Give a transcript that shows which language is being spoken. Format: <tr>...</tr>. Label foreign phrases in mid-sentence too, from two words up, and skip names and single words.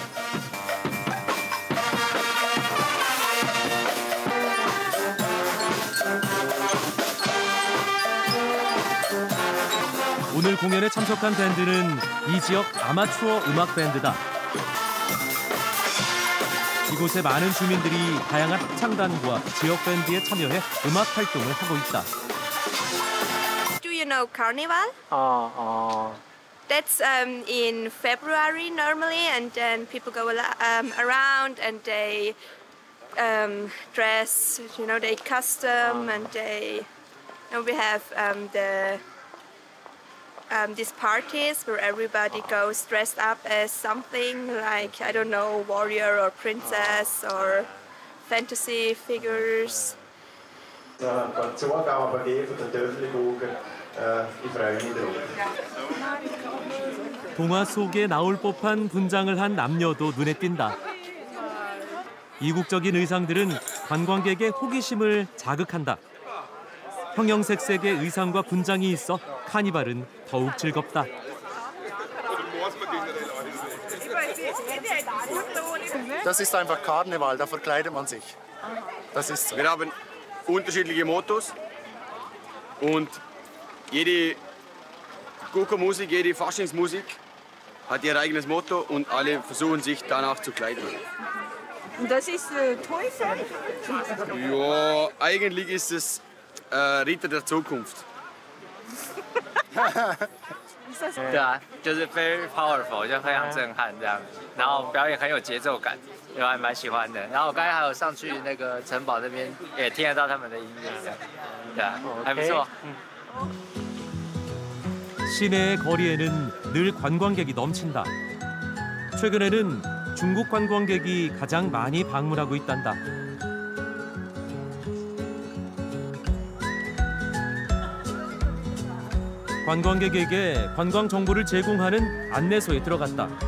<ko>오늘 공연에 참석한 밴드는 이 지역 아마추어 음악 밴드다. 이곳에 많은 주민들이 다양한 합창단과 지역 밴드에 참여해 음악 활동을 하고 있다.</ko> <en>Do you know Carnival? That's in February normally, and then people go around and they dress. You know, they custom and they. And we have these parties where everybody goes dressed up as something like, I don't know, warrior or princess or fantasy figures.</en> <de>Ich freue mich drauf.</de> <ko>동화 속에 나올 법한 분장을 한 남녀도 눈에 띈다. 이국적인 의상들은 관광객의 호기심을 자극한다. 형형색색의 의상과 분장이 있어 카니발은 더욱 즐겁다.</ko> <de>Das ist einfach Karneval, da verkleidet man sich. Das ist so. Wir haben unterschiedliche Mottos und jede Kuckuckmusik, jede Faschingsmusik hat ihr eigenes Motto und alle versuchen sich danach zu kleiden. Und das ist Teufel? Ja, eigentlich ist es Ritter der Zukunft.</de> <zh>对啊，就是</zh> <en>very powerful，</en> <zh>就非常震撼这样，然后表演很有节奏感，我还蛮喜欢的。然后我刚才还有上去那个城堡那边，也听得到他们的音乐，这样，对啊，还不错。</zh> <ko>시내의 거리에는 늘 관광객이 넘친다. 최근에는 중국 관광객이 가장 많이 방문하고 있단다. 관광객에게 관광 정보를 제공하는 안내소에 들어갔다.</ko>